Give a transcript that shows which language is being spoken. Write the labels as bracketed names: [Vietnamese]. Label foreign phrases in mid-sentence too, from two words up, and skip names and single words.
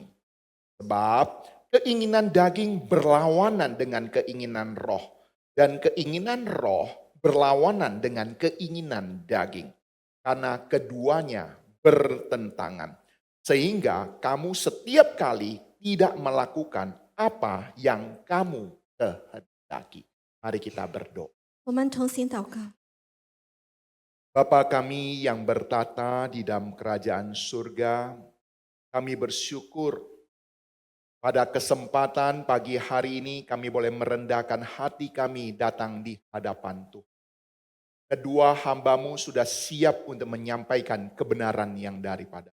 [Indonesian] Sebab keinginan daging berlawanan dengan keinginan roh, dan keinginan roh berlawanan dengan keinginan daging. Karena keduanya bertentangan. Sehingga kamu setiap kali tidak melakukan apa yang kamu kehendaki. Mari kita berdoa. [Chinese] 我们同心祷告。 [Indonesian] Bapa kami yang bertata di dalam kerajaan surga, kami bersyukur pada kesempatan pagi hari ini kami boleh merendahkan hati kami datang di hadapan Tuhan. Kedua hambamu sudah siap untuk menyampaikan kebenaran yang daripada.